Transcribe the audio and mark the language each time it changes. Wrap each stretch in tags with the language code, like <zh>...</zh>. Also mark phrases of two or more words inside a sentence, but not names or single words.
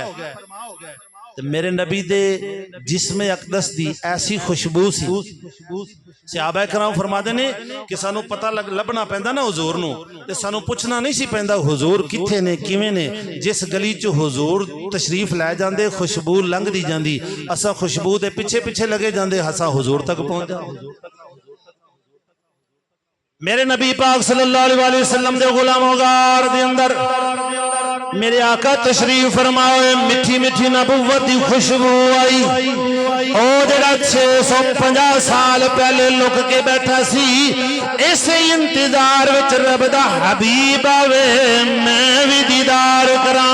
<pa>ਤੇ ਮੇਰੇ ਨਬੀ ਦੇ ਜਿਸਮ ਅਕਦਸ ਦੀ ਐਸੀ ਖੁਸ਼ਬੂ ਸੀ, ਸਹਾਬਾ ਕਰਾਮ ਫਰਮਾਤੇ ਨੇ ਕਿ ਸਾਨੂ ਪਤਾ ਲੱਭਣਾ ਪੈਂਦਾ ਨਾ ਹੁਜ਼ੂਰ ਨੂ, ਤੇ ਸਾਨੂ ਪੁੱਛਣਾ ਨਹੀਂ ਸੀ ਪੈਂਦਾ ਹੁਜ਼ੂਰ ਕਿੱਥੇ ਨੇ ਕਿਵੇਂ ਨੇ। ਜਿਸ ਗਲੀ ਚ ਹੁਜ਼ੂਰ ਤਸ਼ਰੀਫ ਲੈ ਜਾਂਦੇ ਖੁਸ਼ਬੂ ਲੰਘਦੀ ਜਾਂਦੀ, ਅਸਾ ਖੁਸ਼ਬੂ ਦੇ ਪਿੱਛੇ ਪਿੱਛੇ ਲੱਗੇ ਜਾਂਦੇ, ਅਸਾ ਹੁਜ਼ੂਰ ਤਕ ਪਹੁੰਚ ਜਾਂਦੇ। ਮੇਰੇ ਨਬੀ ਪਾਕ</pa> <ar>صلى الله عليه وسلم</ar> <pa>ਦੇ ਗੁਲਾਮੋਂ ਗਾਰ ਦੇ ਅੰਦਰ ਮੇਰੇ ਆਕਾ ਤਸ਼ਰੀਫ ਫਰਮਾਏ, ਮਿੱਠੀ ਮਿੱਠੀ ਨਬੁੱਵਤ ਦੀ ਖੁਸ਼ਬੂ ਆਈ। ਓ ਜੇੜਾ 650 ਸਾਲ ਪਹਿਲੇ ਲੁਕ ਕੇ ਬੈਠਾ ਸੀ, ਇਸੇ ਇੰਤਜ਼ਾਰ ਵਿਚ ਰੱਬ ਦਾ ਹਬੀਬ ਆਵੇ, ਮੈਂ ਭੀ ਦੀਦਾਰ ਕਰਾਂ।</pa>